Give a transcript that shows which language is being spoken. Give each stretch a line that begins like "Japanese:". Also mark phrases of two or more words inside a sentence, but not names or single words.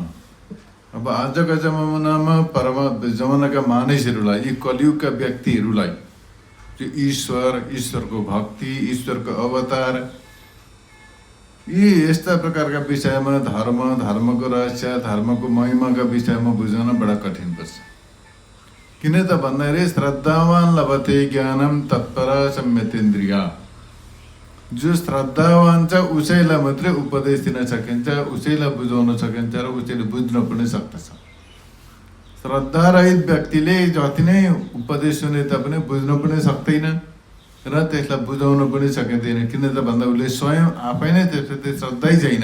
Nepali: अब आजका जमानामा जमानाका मानिसहरूलाई, यी कलियुगका व्यक्तिहरूलाई जो ईश्वरको भक्ति, ईश्वरको अवतार, यी यस्ता प्रकारका विषयमा धर्मको रहस्य, धर्मको महिमाका विषयमा बुझ्न बडा कठिन पर्छ। किन त भन्दाखेरि
Sanskrit: श्रद्धावान लभते ज्ञानम तत्परा सम्यतेन्द्रिया।
Nepali: जो श्रद्धावान छ उसैलाई मात्रै उपदेश दिन सकिन्छ, उसैलाई बुझाउन सकिन्छ र उसैले बुझ्न पनि सक्दछ। श्रद्धारहित व्यक्तिले जति नै उपदेश सुने तापनि बुझ्न पनि सक्दैन र त्यसलाई बुझाउन पनि सकिँदैन। किन त भन्दा उसले स्वयं आफै नै त्यसप्रति श्रद्धै छैन।